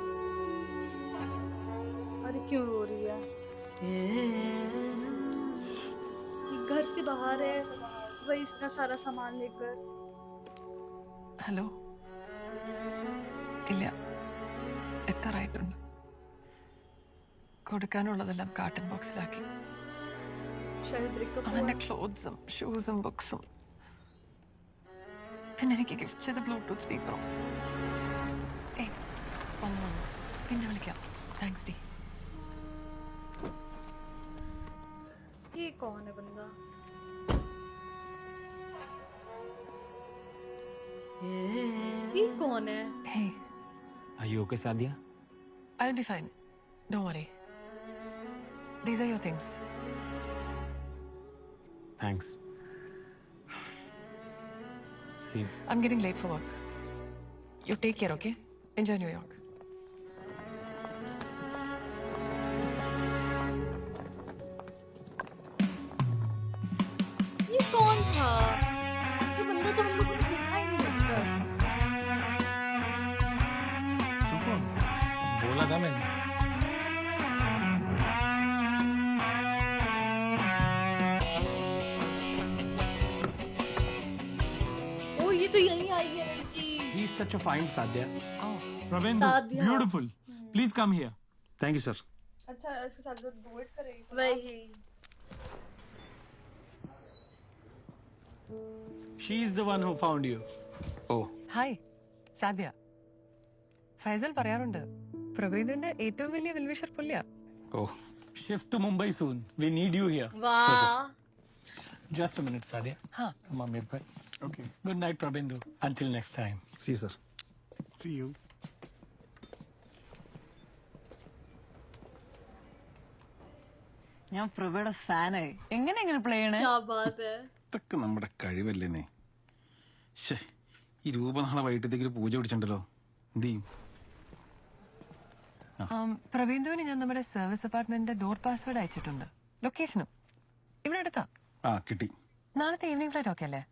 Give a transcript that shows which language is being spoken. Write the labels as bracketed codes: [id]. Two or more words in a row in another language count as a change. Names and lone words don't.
[hi] अरे क्यों रो रही है? ये घर से बाहर है, वही इतना सारा सामान लेकर। [ml] ഹലോ ഇല്ല എത്താറായിട്ടുണ്ട്. കൊടുക്കാനുള്ളതെല്ലാം കാട്ടൺ ബോക്സിലാക്കി. [hi] शायद ब्रेकअप हुआ [ml] അവന്റെ [hi] है। [ml] ക്ലോത്ത്സും ഷൂസും ബുക്സും പിന്നെ എനിക്ക് ഗിഫ്റ്റ് ചെയ്ത ബ്ലൂടൂത്ത് സ്പീക്കറും. ഏയ് വന്നു പിന്നെ വിളിക്കാം. താങ്ക്സ് ഡി. [hi] ये कौन है बंदा? ये कौन है? ഹേ [en] Are you okay, Sadia? I'll be fine. Don't worry. These are your things. Thanks. See, I'm getting late for work. You take care, okay? Enjoy New York. [hi] ये कौन था? ये बंदा तो हम लोगों ने देखा ही नहीं अब तक। सुकून। बोला था मैंने. ओ ये तो यहीं आई है लड़की। [en] He's such a fine Sadia. Oh. Ravendu, सादिया। beautiful. Please come here. Thank you sir. [hi] अच्छा इसके साथ जो डुएट करेगी वही। [en] She is the one who found you. Oh, [ml] ഹായ് സാധ്യ. ഫൈസൽ പറയാറുണ്ട് പ്രഭേദിന്റെ ഏറ്റവും വലിയ വെൽവിഷർ പുള്ളിയാ. oh. [en] Shift to Mumbai soon. We need you here. [hi] वाह। [en] Just a minute, Sadia. [hi] हाँ. [en] Come on, my boy. ओके Good night, Prabindu. Until next time. See sir. See you. [ml] ഞാൻ പ്രഭയുടെ ഫാനായി. എങ്ങനെ പ്ലേ ചെയ്യണേ? [hi] क्या बात है। [ml] ഇതൊക്കെ നമ്മുടെ കഴിവല്ലേ? ശേ, ഈ രൂപ നാളെ വൈകിട്ടത്തേക്ക് ഒരു പൂജ പിടിച്ചിട്ടുണ്ടല്ലോ, എന്ത് ചെയ്യും? പ്രവീന്ദുവിന് ഞാൻ നമ്മുടെ സർവീസ് അപ്പാർട്ട്മെന്റിന്റെ ഡോർ പാസ്വേഡ് അയച്ചിട്ടുണ്ട്. ലൊക്കേഷനും ഇവിടെ അടുത്താ. ആ കിട്ടി. നാളത്തെ ഈവനിങ് ഫ്ലൈറ്റ് ഓക്കെ അല്ലേ?